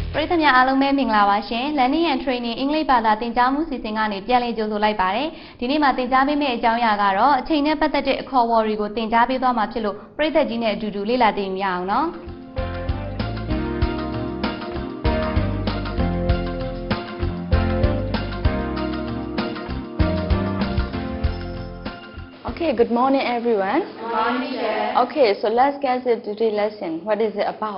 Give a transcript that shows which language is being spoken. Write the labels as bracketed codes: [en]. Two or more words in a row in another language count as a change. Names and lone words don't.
[my] သများအားလုံးပဲမင်္ဂလာပါရှင် [en] Learning and Training [my] အင်္ဂလိပ်ဘာသာသင်ကြားမှုစီစဉ်ကနေပြန်လည်ကြိုဆိုလိုက်ပါတယ်ဒီနေ့မှာသင်ကြားပေးမယ့်အကြောင်းအရာကတော့အချိန်နဲ့ပတ်သက်တဲ့အခေါ်အဝေါ်တွေကိုသင်ကြားပေးသွားမှာဖြစ်လို့ပရိသတ်ကြီးနဲ့အတူတူလေ့လာသိမြင်အောင်နော် [en] Okay, good morning everyone. Good morning, sir. Okay, so let's get to today's lesson. What is it about?